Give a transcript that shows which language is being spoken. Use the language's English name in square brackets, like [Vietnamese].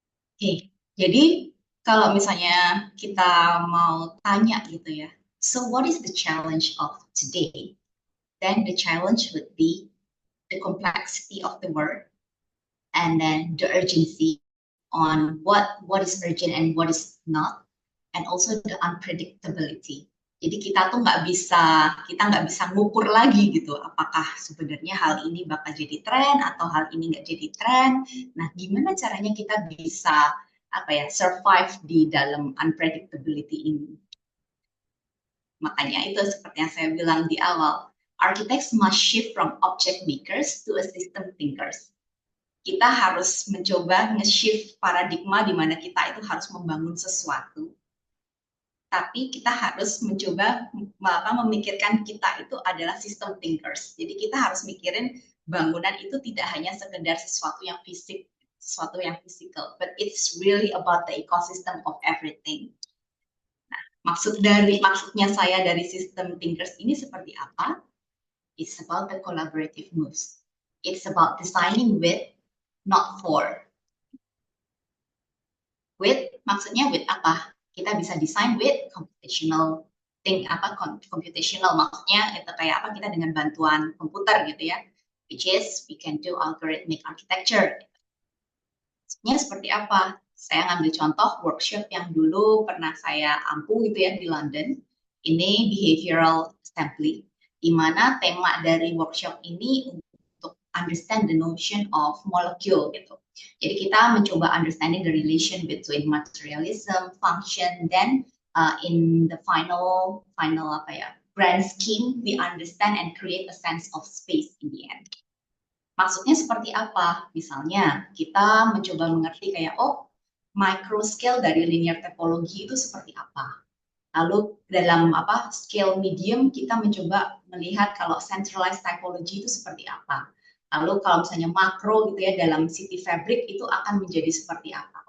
[Indonesian] Oke, jadi kalau misalnya kita mau tanya gitu ya, [English] so what is the challenge of today? Then the challenge would be the complexity of the work, and then the urgency on what is urgent and what is not, and also the unpredictability. [Indonesian] Jadi kita nggak bisa ngukur lagi gitu, apakah sebenarnya hal ini bakal jadi tren atau hal ini nggak jadi tren. Nah, gimana caranya kita bisa survive di dalam unpredictability ini? Makanya itu seperti yang saya bilang di awal, [English] architects must shift from object makers to a system thinkers. [Indonesian] Kita harus mencoba nge-shift paradigma di mana kita itu harus membangun sesuatu, tapi kita harus mencoba memikirkan kita itu adalah system thinkers. Jadi kita harus mikirin bangunan itu tidak hanya sekedar sesuatu yang fisik, sesuatu yang physical, [English] but it's really about the ecosystem of everything. [Indonesian] Nah, maksudnya saya dari system thinkers ini seperti apa? [English] It's about the collaborative moves. It's about designing with, not for. [Indonesian] With, maksudnya with apa? Kita bisa design with computational computational maksudnya itu kayak apa, kita dengan bantuan komputer gitu ya, [English] which is we can do algorithmic architecture. [Indonesian] Maksudnya seperti apa? Saya ngambil contoh workshop yang dulu pernah saya ampu gitu ya di London, ini behavioral assembly, di mana tema dari workshop ini untuk [English] understand the notion of molecule [Indonesian] gitu. Jadi kita mencoba [English] understanding the relation between materialism, function, then in the final grand scheme we understand and create a sense of space in the end. [Indonesian] Maksudnya seperti apa? Misalnya kita mencoba mengerti kayak micro scale dari linear topology itu seperti apa. Lalu dalam scale medium kita mencoba melihat kalau centralized typology itu seperti apa. Lalu kalau misalnya makro gitu ya dalam city fabric itu akan menjadi seperti apa.